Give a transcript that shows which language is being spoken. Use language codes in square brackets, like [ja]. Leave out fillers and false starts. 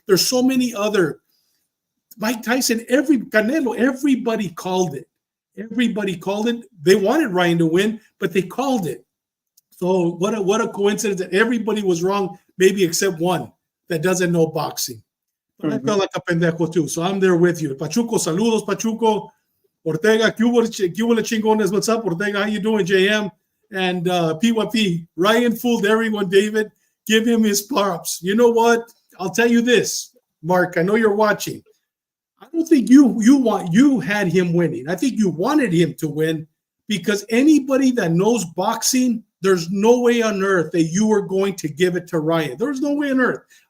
[en] There's so many other. Mike Tyson, Canelo, everybody called it. Everybody called it. They wanted Ryan to win, but they called it. So what a coincidence that everybody was wrong, maybe except one that doesn't know boxing. But I felt like a pendejo too. So I'm there with you. Pachuco, saludos, Pachuco. [es] Ortega, ¿qué hubo chingones? [en] What's up, Ortega? How you doing, JM? And PYP, Ryan fooled everyone, David. Give him his props. You know what? I'll tell you this, Mark. I know you're watching. I don't think you had him winning. I think you wanted him to win because anybody that knows boxing, there's no way on earth that you were going to give it to Ryan. There's no way on earth.